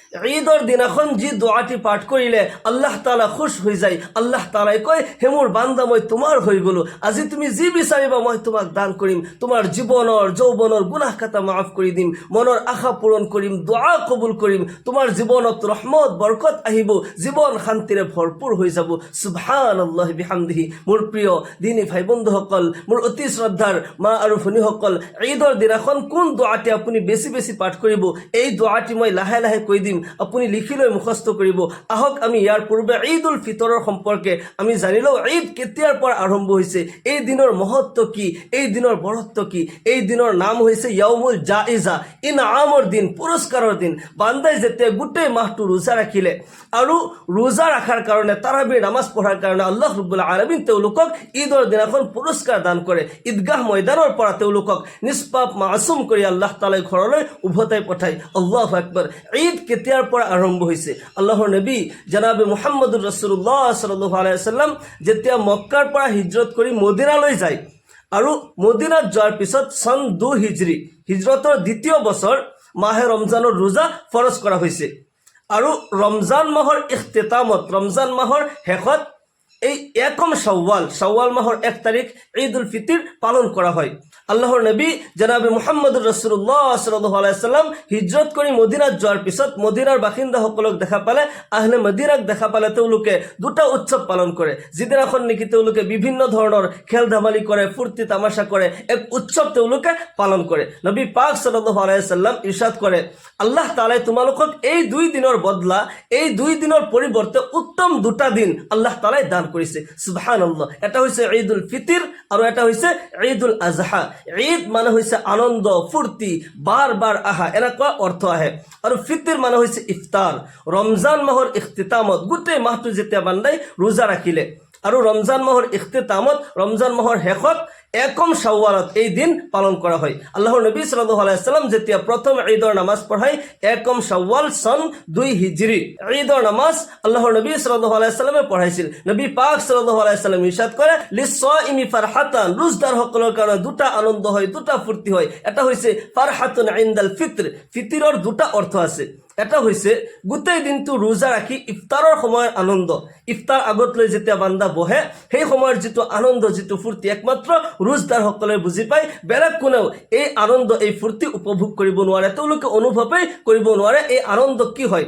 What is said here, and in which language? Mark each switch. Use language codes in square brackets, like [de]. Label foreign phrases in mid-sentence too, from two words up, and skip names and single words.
[as] ঈদৰ দিনাখন যি দোৱাটি পাঠ কৰিলে আল্লাহ তাআলা খুশ হৈ যায়। আল্লাহ তাআলাই কয়, হে মোৰ বান্দা, মই তোমাৰ হৈ গলো, আজি তুমি যি বিচাৰিবা মই তোমাক দান কৰিম, তোমাৰ জীৱনৰ যৌৱনৰ গুনাহ খাতা মাফ কৰি দিম, মনৰ আশা পূৰণ কৰিম, দোৱা কবুল কৰিম, তোমাৰ জীৱনত ৰহমত বৰকত আহিব, জীৱন শান্তিৰে ভৰপূৰ হৈ যাব। [ar] سبحان الله وبحمده. [as] মোৰ প্ৰিয় দিনী ভাই বন্ধুসকল, মোৰ অতি শ্ৰদ্ধাৰ মা আৰু ভনীসকল, ঈদৰ দিনাখন কোন দোৱাটি আপুনি বেছি বেছি পাঠ কৰিব, এই দোৱাটি মই লাহে লাহে কৈ দিম, আপুনি লিখি লৈ মুখস্থ কৰিব। আহক আমি ইয়াৰ পূৰ্বে ঈদ উল ফিতৰৰ সম্পৰ্কে আমি জানি লওঁ। ঈদ কেতিয়াৰ পৰা আৰম্ভ হৈছে, এই দিনৰ মহত্ব কি, এই দিনৰ বৰত্ব কি। এই দিনৰ নাম হৈছে [ar] يوم الجائزة, [as] ইনামৰ দিন, পুৰস্কাৰৰ দিন। বান্দাই যেতিয়া গোটেই মাহটো ৰোজা ৰাখিলে আৰু ৰোজা ৰখাৰ কাৰণে তাৰাবিৰ নামাজ পঢ়াৰ কাৰণে আল্লাহ [ar] رب العالمين [as] তেওঁলোকক ঈদৰ দিনাখন পুৰস্কাৰ দান কৰে। ঈদগাহ ময়দানৰ পৰা তেওঁলোকক নিষ্পাপ মাছুম কৰি আল্লাহ তাআলাই ঘৰলৈ উভতাই পঠায়। [ar] الله أكبر. [as] ঈদ কেতিয়াৰ পৰা আৰম্ভ হৈছে? আল্লাহৰ নবী জনাবে [ar] محمد رسول الله صلى الله عليه وسلم [as] যেতিয়া মক্কাৰ পৰা হিজৰত কৰি মদিনালৈ যায় আৰু মদিনাত যোৱাৰ পিছত চন 2 হিজৰী, হিজৰতৰ দ্বিতীয় বছৰ মাহে ৰমজানৰ ৰোজা ফৰজ কৰা হৈছে আৰু ৰমজান মাহৰ ইখতিতামত, ৰমজান মাহৰ শেষত এই একম শাওয়াল মাহৰ 1 তাৰিখ ঈদ উল ফিতর পালন কৰা হয়। আল্লাহৰ নবী জনাবে [ar] محمد رسول الله صلى الله عليه وسلم [as] হিজৰত কৰি মদিনাত যোৱাৰ পিছত মদিনাৰ বাসিন্দাসকলক দেখা পালে, আহলে মদিনাক দেখা পালে তেওঁলোকে দুটা উৎসৱ পালন কৰে, যিদিনাখন নেকি তেওঁলোকে বিভিন্ন ধৰণৰ খেল ধেমালি কৰে, ফূৰ্তি তামাশা কৰে, এক উৎসৱ তেওঁলোকে পালন কৰে। নবী পাক [ar] صلى الله عليه وسلم [as] ইৰশাদ কৰে, আল্লাহ তাআলাই তোমালোকক এই 2 দিনৰ বদলা, এই 2 দিনৰ পৰিৱৰ্তে উত্তম 2টা দিন আল্লাহ তাআলাই দান কৰিছে। সুবহানাল্লাহ। এটা হৈছে ঈদ উল ফিতর আৰু এটা হৈছে ঈদ উল আজহা। ঈদ মানে হৈছে আনন্দ, ফূৰ্তি, বাৰ বাৰ আহা, এনেকুৱা অৰ্থ আহে। আৰু ফিতর মানে হৈছে ইফতাৰ। ৰমজান মাহৰ ইখতিতামত গোটেই মাহটো যেতিয়া বান্দাই ৰোজা ৰাখিলে আৰু ৰমজান মাহৰ ইখতিতামত, ৰমজান মাহৰ শেষত একম শাওয়ালত এই দিন পালন কৰা হয়। আল্লাহৰ নবী [ar] صلى الله عليه وسلم [as] যেতিয়া প্ৰথম ঈদৰ নামাজ পঢ়ায় একম শাওয়াল চন 2 হিজৰী, ঈদৰ নামাজ আল্লাহৰ নবী [ar] صلى الله عليه وسلم [as] পঢ়াইছিল। [bn] নবী পাক [ar] صلى الله عليه وسلم [bn] ইরশাদ করে, [ar] للصائم فرحتان, [bn] রোজদার সকলের কারণে 2টা আনন্দ হয়, 2টা ফুর্তি হয়। এটা হইছে [ar] فرحة عند الفطر, [bn] ফিতরের 2টা অর্থ আছে। [as] এটা হইছে গোটেই দিনটো ৰোজা ৰাখি ইফতাৰৰ সময়ৰ আনন্দ, ইফতাৰ আগত লৈ যেতিয়া বান্দা বহে সেই সময়ৰ যিটো আনন্দ, যিটো ফূৰ্তি একমাত্ৰ ৰোজদাৰ সকলে বুজি পায়। বেলেগ কোনেও এই আনন্দ, এই ফূৰ্তি উপভোগ কৰিব নোৱাৰে, তেওঁলোকে অনুভৱেই কৰিব নোৱাৰে এই আনন্দ কি হয়।